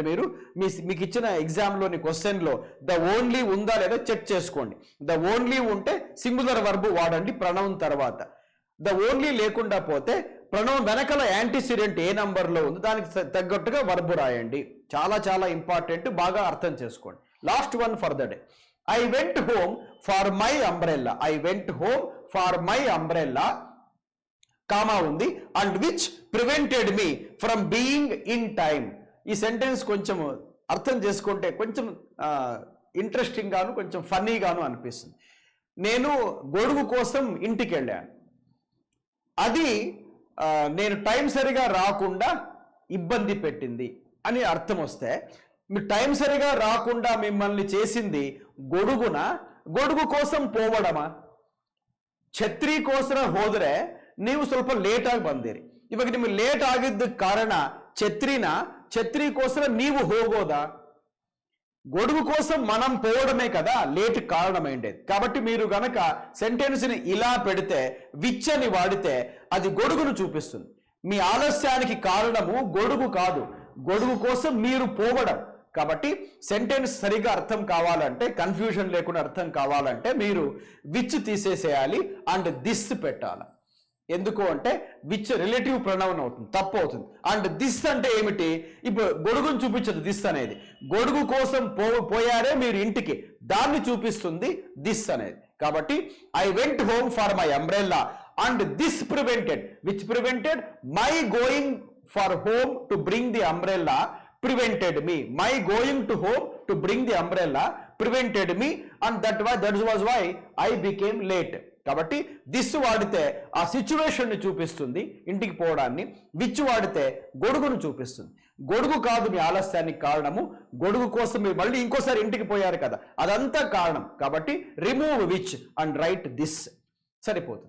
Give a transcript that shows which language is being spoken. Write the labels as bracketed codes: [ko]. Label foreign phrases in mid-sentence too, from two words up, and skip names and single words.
[te] మీకు ఇచ్చిన ఎగ్జామ్లోని క్వశ్చన్లో [en] the only [te] ఉందా లేదా చెక్ చేసుకోండి. [en] the only [te] ఉంటే [en] singular verb [te] వాడండి ప్రొనౌన్ తర్వాత. [en] the only [te] లేకుండా పోతే ప్రొనౌన్ వెనకల యాంటీసిడెంట్ ఏ నంబర్లో ఉంది దానికి తగ్గట్టుగా వర్బ్ రాయండి. చాలా చాలా ఇంపార్టెంట్, బాగా అర్థం చేసుకోండి. [en] last one for the day. I went home for my umbrella. I went home for my umbrella, కామా ఉంది, and which prevented me from being in time. [te] ఈ సెంటెన్స్ కొంచెం అర్థం చేసుకుంటే కొంచెం ఇంట్రెస్టింగ్ గాను కొంచెం ఫన్నీ గాను అనిపిస్తుంది. నేను గొడుగు కోసం ఇంటికి వెళ్ళాను, అది నేను టైం సరిగా రాకుండా ఇబ్బంది పెట్టింది అని అర్థం వస్తే, మీరు టైం సరిగా రాకుండా మిమ్మల్ని చేసింది గొడుగున, గొడుగు కోసం పోవడమಾ? [kn] ಛತ್ರಿ ಕೋಸ್ಕರ ಹೋದ್ರೆ ನೀವು ಸ್ವಲ್ಪ ಲೇಟ್ ಆಗಿ ಬಂದಿರಿ. ಇವಾಗ ನಿಮಗೆ ಲೇಟ್ ಆಗಿದ್ದ ಕಾರಣ ಛತ್ರಿಗೋಸ್ಕರ ನೀವು ಹೋಗೋದಾ? [te] గొడుగు కోసం మనం పోవడమే కదా లేట్ కారణమైండేది. కాబట్టి మీరు గనక సెంటెన్స్ని ఇలా పెడితే, విచ్ అని వాడితే అది గొడుగును చూపిస్తుంది. మీ ఆలస్యానికి కారణము గొడుగు కాదు, గొడుగు కోసం మీరు పోవడం. కాబట్టి సెంటెన్స్ సరిగా అర్థం కావాలంటే, కన్ఫ్యూజన్ లేకుండా అర్థం కావాలంటే మీరు విచ్ తీసేసేయాలి [en] and this [te] పెట్టాలి. ఎందుకు అంటే [en] which relative pronoun [te] అవుతుంది, తప్పు అవుతుంది. [en] and this [te] అంటే ఏమిటి? ఇప్పుడు గొడుగును చూపించదు దిస్ అనేది. గొడుగు కోసం పోయారే మీరు ఇంటికి, దాన్ని చూపిస్తుంది దిస్ అనేది. [en] కాబట్టి I went home for my umbrella and this prevented. Which prevented? My going for home to bring the umbrella prevented me. My going to home to bring the umbrella prevented me and that was why I became late. [te] కాబట్టి దిస్ వాడితే ఆ సిచ్యువేషన్ ని చూపిస్తుంది, ఇంటికి పోవడాన్ని. విచ్ వాడితే గొడుగును చూపిస్తుంది. గొడుగు కాదు మీ ఆలస్యానికి కారణము, గొడుగు కోసం మీరు మళ్ళీ ఇంకోసారి ఇంటికి పోయారు కదా, అదంతా కారణం. కాబట్టి [en] remove which and write this, [te] సరిపోతుంది.